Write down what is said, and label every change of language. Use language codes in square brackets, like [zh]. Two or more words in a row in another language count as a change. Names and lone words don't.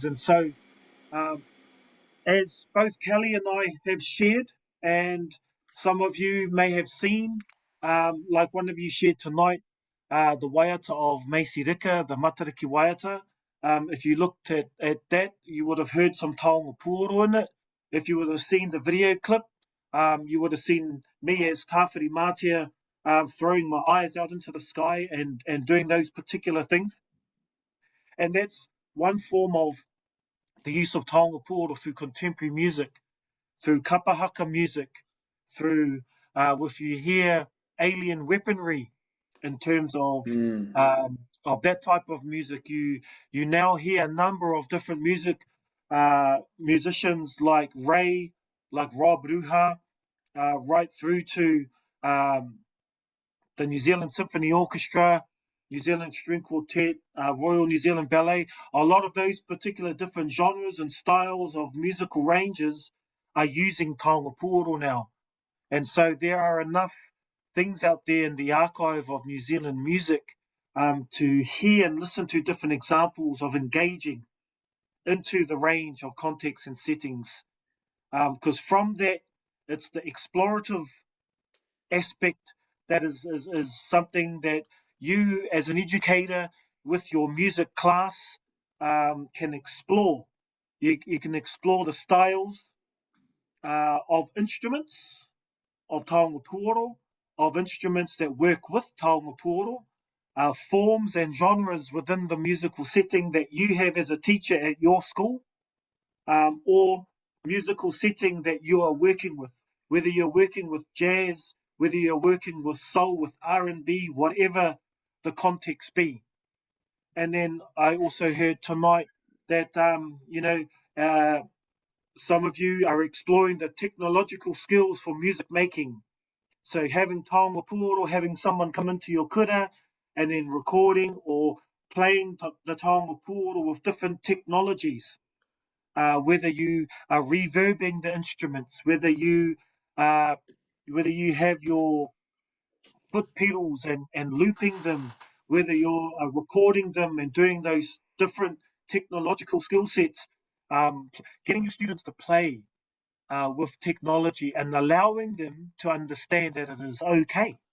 [en] And so as both Kelly and I have shared, and some of you may have seen, like one of you shared tonight, the waiata of Macy Rika, the Matariki waiata. If you looked at that, you would have heard some [mi] taonga puoro [en] in it. If you would have seen the video clip, you would have seen me as Tāwhiri Mātia throwing my eyes out into the sky and doing those particular things. And that's one form of the use of [mi] taonga puoro [en] through contemporary music, through kapahaka music, through if you hear alien weaponry in terms of that type of music, you now hear a number of different musicians like Ray, like Rob Ruha, right through to the New Zealand Symphony Orchestra, New Zealand String Quartet, Royal New Zealand Ballet. A lot of those particular different genres and styles of musical ranges are using [mi] taonga puoro [en] now. And so there are enough things out there in the archive of New Zealand music to hear and listen to different examples of engaging into the range of contexts and settings. Because from that, it's the explorative aspect that is something that you as an educator with your music class can explore. You can explore the styles of instruments of [mi] taonga puoro, [en] of instruments that work with [mi] taonga puoro, [en] forms and genres within the musical setting that you have as a teacher at your school, or musical setting that you are working with, whether you're working with jazz, whether you're working with soul, with R&B, whatever the context be. And then I also heard tonight that some of you are exploring the technological skills for music making. So having [mi] taonga puoro, [en] having someone come into your kura and then recording or playing the [mi] taonga puoro [en] with different technologies. whether you are reverbing the instruments, whether you have your foot pedals and looping them, whether you're recording them and doing those different technological skill sets, getting your students to play with technology and allowing them to understand that it is okay.